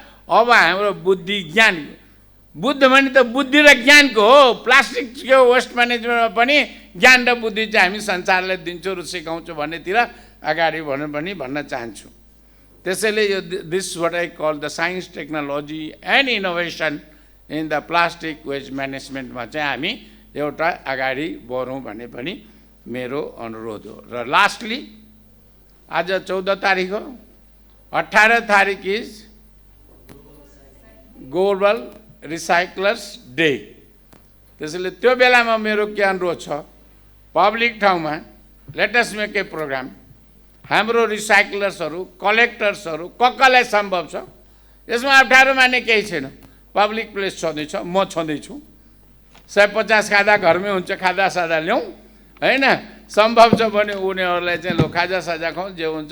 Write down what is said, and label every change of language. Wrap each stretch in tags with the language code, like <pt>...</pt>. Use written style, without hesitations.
<ne>अब हाम्रो बुद्धि ज्ञान, बुद्ध भने त बुद्धि र ज्ञानको हो, प्लास्टिकको वेस्ट म्यानेजमेन्टमा पनि ज्ञान र बुद्धि चाहिँ हामी संसारलाई दिन्छौँ र सिकाउँछौँ भन्नेतिर अगाडि भन्न चाहन्छु। त्यसैले यो</ne> <en>this what I call the science technology and innovation in the plastic waste म्यानेजमेन्टमा</en> <ne>चाहिँ हामी एउटा अगाडि बढौँ भन्ने पनि मेरो अनुरोध हो। र लास्टली आज 14 तारिक हो, 18 तारिक</ne> <en>Is global recyclers day.</en> <ne>त्यसैले त्यो बेलामा मेरो के अनुरोध छ, पब्लिक ठाउँमा</ne> <en>let us make a program,</en> <ne>हाम्रो रिसाइक्लर्सहरू, कलेक्टर्सहरू कसलाई सम्भव छ, यसमा अप्ठ्यारो मान्ने केही छैन। पब्लिक प्लेस छँदैछ, म छँदैछु, 150 खाँदा घरमै हुन्छ, खाजा साजा ल्याउँ होइन, सम्भव छ भने उनीहरूलाई चाहिँ लो खाजा साजा खाउँ, जे हुन्छ।</ne>